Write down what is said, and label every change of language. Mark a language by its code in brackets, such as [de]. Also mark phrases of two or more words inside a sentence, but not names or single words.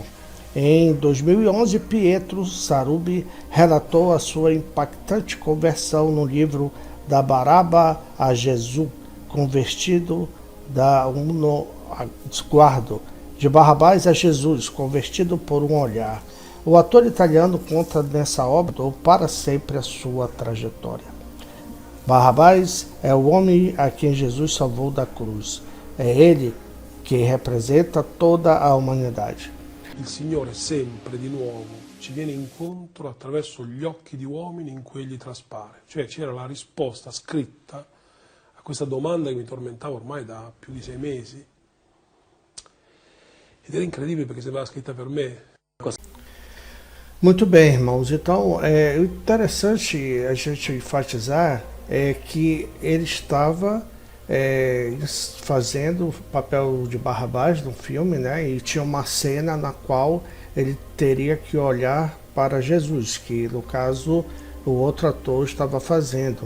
[pt] Em 2011, Pietro Sarubi relatou a sua impactante conversão no livro Da Baraba a Jesus, de Barrabás a Jesus, convertido por um olhar. O ator italiano conta nessa obra para sempre a sua trajetória. Barrabás é o homem a quem Jesus salvou da cruz. É ele que representa toda a humanidade. [it] Il Signore sempre di nuovo ci viene incontro attraverso gli occhi di uomini in cui egli traspare. Cioè c'era la risposta scritta questa domanda che mi tormentava ormai da più di 6 mesi. Ed era incredibile perché sembrava scritta per me. [pt] Muito bem, irmãos. Então, o interessante a gente enfatizar é que ele estava fazendo o papel de Barrabás no filme, né? E tinha uma cena na qual ele teria que olhar para Jesus, que no caso o outro ator estava fazendo.